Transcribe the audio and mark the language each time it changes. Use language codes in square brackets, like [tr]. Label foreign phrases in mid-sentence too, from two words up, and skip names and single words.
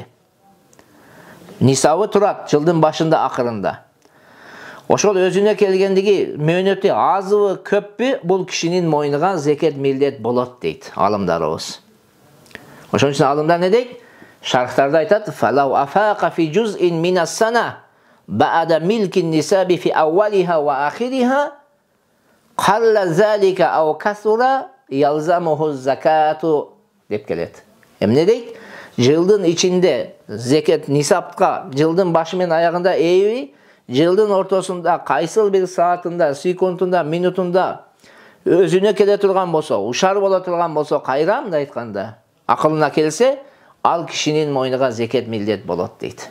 [ky] Нисабы турат жылдын башында акырында. Ошол өзүнө келгендиги мөөнөтү азбы, көппү бул кишинин мойнуга зекет милдет болот дейт алымдарыбыз. Ошон үчүн алымдар не дейт? Шархтарда айтат: [ar] "فلو أفاق في جزء من السنة بعد ملك النصاب في أولها وآخرها قل ذلك أو كثر يلزمه الزكاة" [ky] деп келет. Эмне дейт? Жылдын ичинде зекет нисапка жылдын башы менен аягында эйби, жылдын ортосунда кайсыл бир саатында, секундунда, минутунда өзүнө келе турган болсо, ушар боло турган болсо, кайра мындай айтканда, акылына келсе, ал кишинин мойнуга зекет милдет болот дейт.